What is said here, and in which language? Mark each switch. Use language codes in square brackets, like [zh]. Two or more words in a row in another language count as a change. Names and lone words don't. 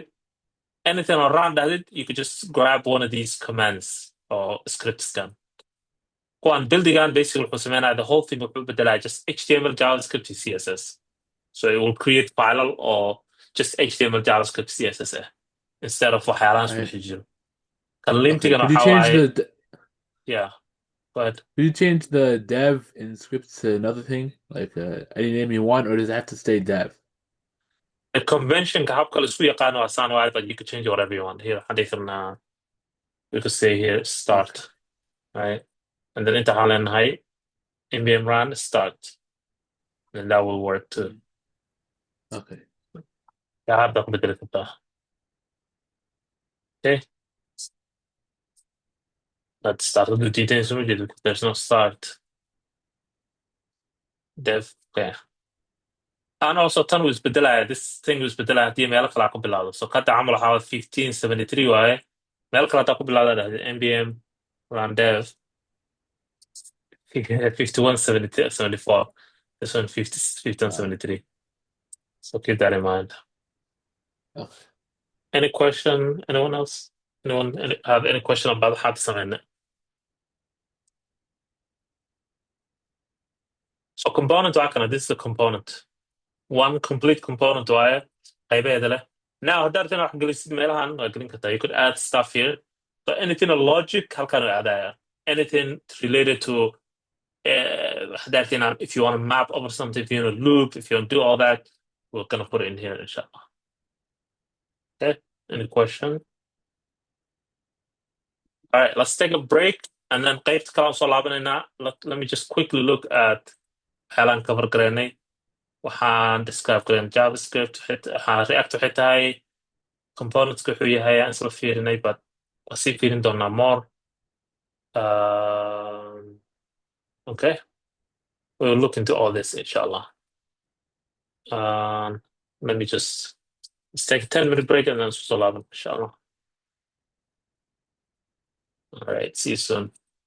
[en] Anything around that, you could just grab one of these commands or scripts gun. Go on building on basically the whole thing will be just HTML, JavaScript, CSS. So it will create file or just HTML, JavaScript, CSS instead of waxyaalaan Right. message. Okay. Could you change Yeah. Go ahead. Could you change the dev in scripts to another thing, like any name you want, or does it have to stay dev? The convention [so] habka la isku yaqaano waa saan waaye, [en] but you could change it whatever you want. Here, we could say here start, right? And then inta waxaan leenahay npm run start, and that will work too. Okay. Yeah, [so] habda ku bedeli kartaa. [en] Okay. Let's start with the details because there's no start. Dev. Okay. And also tan was bedelaya. This thing was bedelaya [so] hadii meel kale ku bilowdo. So kada camal waxaa 1573 waaye. Meel kale hadaa ku bilowda npm run dev 5174. [en] This one 5173. So keep that in mind. Okay. Any question? Anyone else? Anyone have any question about how to sign it? So component [so] waa kana. [en] This is a component. [so] One complete component waaye qaybeeda leh. Now haddaad rabtid inaad wax gelisid meelahan waa gelin kartaa. [en] You could add stuff here. But anything on logic halkan u aadaya. Anything related to if you want to map over something, if you want to loop, if you want to do all that, we're gonna put it in here inshallah. Okay. Any question? All right, let's take a break and then [so] qaybta kale aan soo laabanayna. [en] Let me just quickly look at waxyaalaan cover garaynay. [so] Waxaan describe garayn JavaScript, waxaan React waxay tahay componentska wuxuu yahay aan isla fiirinay, but waan sii fiirin doonaa more. [en] Okay, we'll look into all this inshallah. Let me just let's take a 10-minute break and then [so] soo laaban [en] inshallah. All right, see you soon.